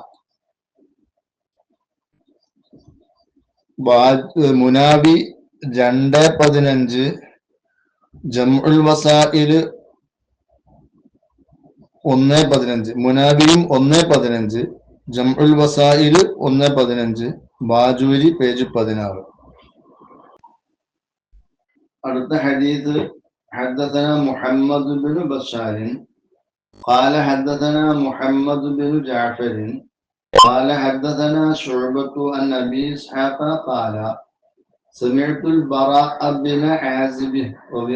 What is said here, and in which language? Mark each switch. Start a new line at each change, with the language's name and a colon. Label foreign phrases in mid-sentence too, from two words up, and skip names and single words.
Malayalam: മുനാബി 2:15, ജംഉൽ വസാഇൽ 1:15, മുനാബിയും 1:15, ജംഉൽ വസാഇൽ 1:15, ബാജൂരി പേജ് 16. അടുത്ത ഹദീസ്
Arabic: حدثنا محمد بن بشار قال حدثنا محمد بن جعفر قال حدثنا شعبة عن أبي إسحاق قال سمعت البراء بن عازب رضي